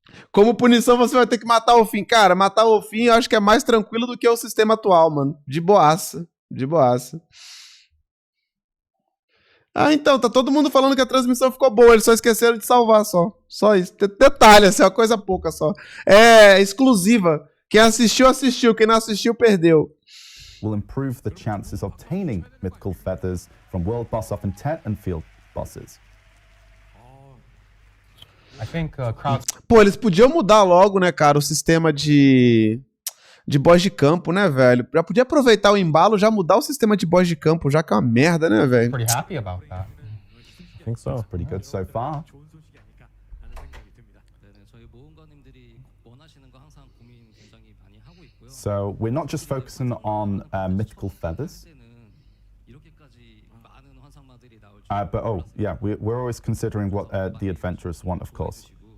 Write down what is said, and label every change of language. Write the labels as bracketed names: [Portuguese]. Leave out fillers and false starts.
[Portuguese] Como punição, você vai ter que matar o Ofim. Cara, matar o Ofim eu acho que é mais tranquilo do que o sistema atual, mano. De boaça. De boaça. Ah, então, tá todo mundo falando que a transmissão ficou boa, eles só esqueceram de salvar só. Só isso. Detalhe, assim, é uma coisa pouca só. É exclusiva. Quem assistiu, assistiu. Quem não assistiu, perdeu. [English] will improve the chances of obtaining mythical feathers from World Boss of Intent and Field Bosses. I think crowds. [Portuguese] Pô, eles podiam mudar logo, né, cara, o sistema de boss de campo, né, velho? Já podia aproveitar o embalo, já mudar o sistema de boss de campo, já que é uma merda, né, velho? [English] Pretty happy about that. I think so. That's pretty good so far. [Korean] 저희 모험가님들이 원하시는 거 항상 고민 굉장히 많이 하고 있고요. [English] So we're not just focusing on mythical feathers, [Korean] 이렇게까지 많은 환상마들이 나올 줄 [English] but oh yeah, we're always considering what the adventurers want, of course.